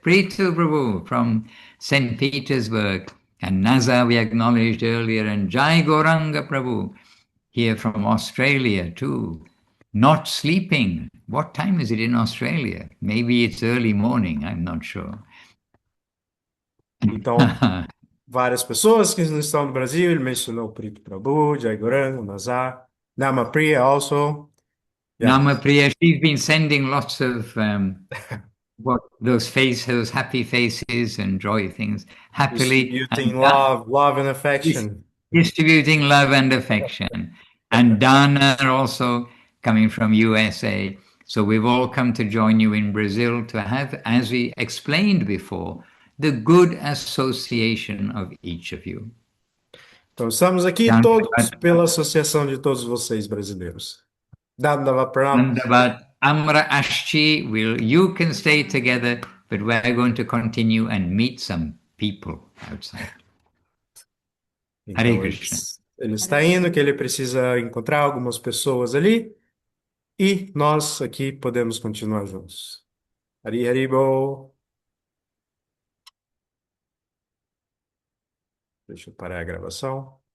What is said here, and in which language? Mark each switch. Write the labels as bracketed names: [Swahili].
[English] Prithu Prabhu from St. Petersburg. And Naza we acknowledged earlier, and Jai Gauranga Prabhu here from Australia too. Not sleeping. What time is it in Australia? Maybe it's early morning, I'm not sure. [Portuguese] Então, várias pessoas que não estão no Brasil, ele mencionou o Prito Prabhu, Jai Gauranga, Nazar, Namapriya also. [English] Yeah. Namapriya, she's been sending lots of those happy faces and joy things happily. Distributing love and affection. Distributing love and affection. And Dana also coming from USA. So we've all come to join you in Brazil to have, as we explained before, the good association of each of you. [Portuguese] Então, estamos aqui todos pela associação de todos vocês brasileiros. [Sanskrit] Dandava Pranam. [Bangla] Dandavat Amra Ashti, [English] you can stay together, but we're going to continue and meet some people outside. [Sanskrit] Hare [Portuguese] Então, [Sanskrit] Krishna. [Portuguese] ele está indo, que ele precisa encontrar algumas pessoas ali, e nós aqui podemos continuar juntos. [Bangla] Hari Hari Bol. [Portuguese] Deixa eu parar a gravação.